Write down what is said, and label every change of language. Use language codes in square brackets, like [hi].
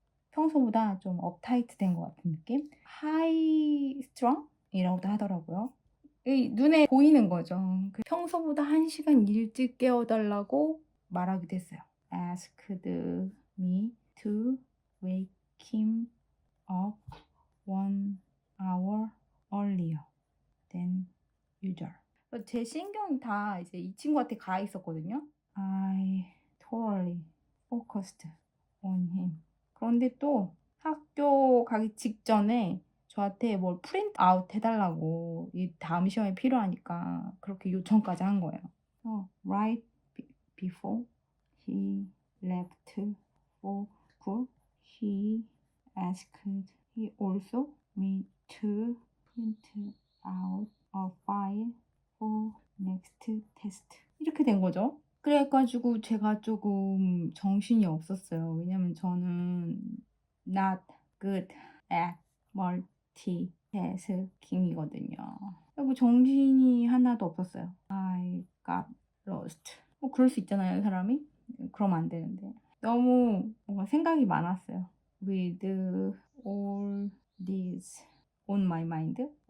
[ko] 평소보다 좀 업타이트 된 것 같은 느낌? [en] high strung? [ko] 이라고도 하더라고요. 눈에 보이는 거죠. 평소보다 1시간 일찍 깨워달라고 말하기도 했어요. [en] asked me to wake him up 1 hour earlier than usual. [ko] 제 신경이 다 이제 이 친구한테 가 있었거든요. [en] I totally focused on him. [ko] 그런데 또 학교 가기 직전에 저한테 뭘 프린트 아웃 해달라고, 이 다음 시험에 필요하니까 그렇게 요청까지 한 거예요. [en] Right before he left for school, he asked he also me to print out a file for next test. [ko] 이렇게 된 거죠. 그래가지고 제가 조금 정신이 없었어요. 왜냐면 저는 [en] not good at multitasking [ko] 이거든요. 그리고 정신이 하나도 없었어요. [en] I got lost. [ko] 그럴 수 있잖아요, 사람이. 그러면 안 되는데. 너무 뭔가 생각이 많았어요. [en] With all these on my mind.